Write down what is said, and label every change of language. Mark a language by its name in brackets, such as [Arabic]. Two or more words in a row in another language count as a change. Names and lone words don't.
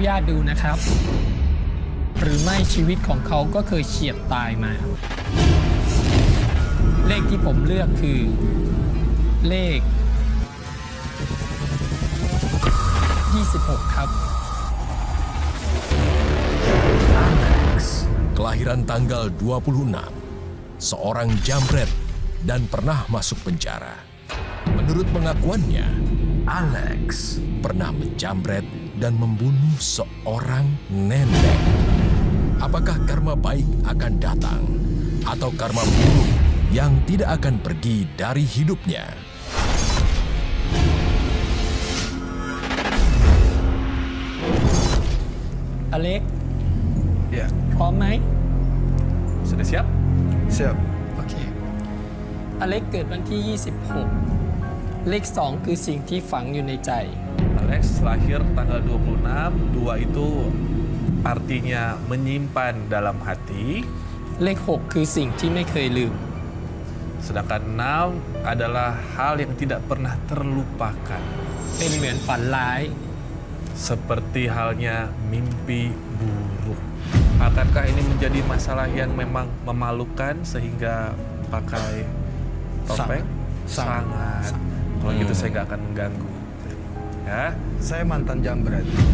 [Thai] ดูนะครับ หรือไม่ชีวิตของเขาก็เคยเฉียดตายมา เลขที่ผมเลือกคือ เลข 26 ครับ [Indonesian] Alex, kelahiran tanggal 26, seorang jambret dan pernah masuk penjara. Menurut pengakuannya, Alex pernah menjambret dan membunuh seorang nenek. Apakah karma baik akan datang atau karma buruk yang tidak akan pergi dari hidupnya? Alex, Ya, [Thai] พร้อมไหม [Indonesian] Sudah siap? siap. [Thai] โอเค อเล็กเกิดวันที่ 26 เลข 2 คือสิ่งที่ฝังอยู่ในใจ [Indonesian] Alex lahir tanggal 26, 2 itu artinya menyimpan dalam hati, [Thai] เลข 6 คือสิ่งที่ไม่เคยลืม [Indonesian] sedangkan 6 adalah hal yang tidak pernah terlupakan. [Thai] เป็นเหมือนฝันร้าย [Indonesian] Seperti halnya mimpi buruk. Akankah ini menjadi masalah yang memang memalukan sehingga pakai topeng? Sangat. Kalau gitu saya nggak akan mengganggu. Ya, Saya mantan jambret.